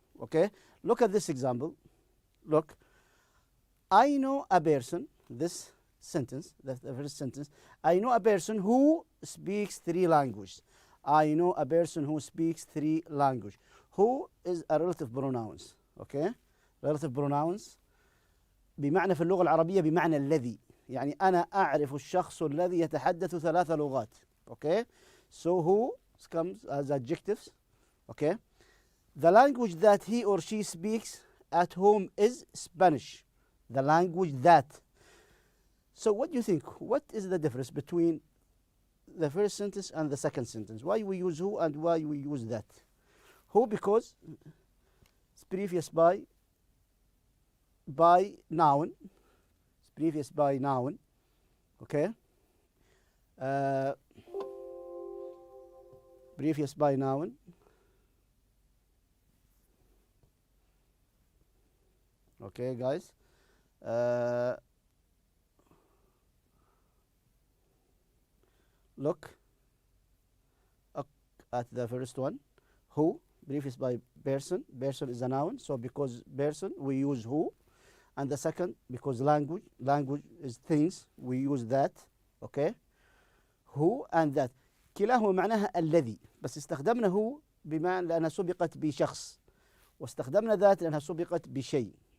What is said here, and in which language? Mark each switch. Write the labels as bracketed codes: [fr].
[en] Okay, look at this example. Look, I know a person. This sentence, that's the first sentence. I know a person who speaks 3 languages. I know a person who speaks 3 languages. Who is a relative pronouns. Okay, relative pronouns [ar] بمعنى في اللغة العربية بمعنى الذي، يعني أنا أعرف الشخص الذي يتحدث 3 لغات. [en] Okay, so who comes as adjectives. Okay, the language that he or she speaks at home is Spanish. The language that. So what do you think? What is the difference between the first sentence and the second sentence? Why we use who and why we use that? Who, because it's previous by noun. It's previous by noun. Okay. Previous by noun. Okay, guys. Look at the first one. Who, previous by person. Person is a noun, so because person we use who. And the second, because language is things, we use that. Okay, who and that [ar] كلاهما معناها الذي، بس استخدمنا هو بمعنى لأنها سبقت بشخص، واستخدمنا ذات لأنها سبقت بشيء.